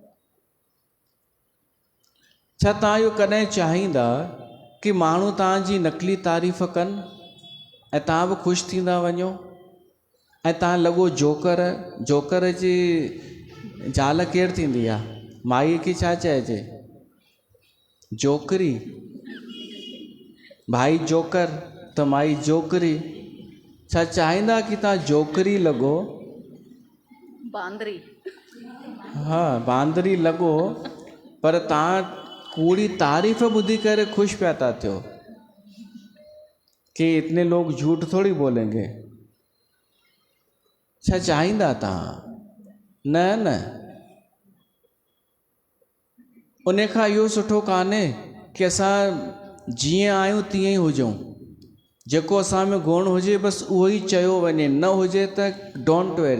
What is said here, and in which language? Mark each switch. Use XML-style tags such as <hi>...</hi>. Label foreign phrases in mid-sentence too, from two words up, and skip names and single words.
<sd>छा तव्हां इहो कॾहिं चाहींदा कि माण्हू तव्हांजी नकली तारीफ़ कनि ऐं तव्हां बि ख़ुशि थींदा वञो ऐं तव्हां लॻो जोकर? जोकर जी ज़ाल केरु थींदी आहे? माई खे छा चइजे? जोकरी। भाई जोकर त माई जोकरी। छा चाहींदा कि तव्हां जोकरी लॻो? बांदरी। हाँ, बांदरी लॻो, पर तव्हां कूड़ी तारीफ़ ॿुधी करे ख़ुशि पिया था थियो कि</sd> <hi>इतने लोग झूठ थोड़ी बोलेंगे।</hi> <sd>छा चाहींदा तव्हां? न न, उन खां इहो सुठो कान्हे कि असां जीअं आहियूं तीअं ई हुजूं। जेको असां में गुण हुजे बसि उहो ई चयो वञे, न हुजे त</sd> <en>don't worry.</en>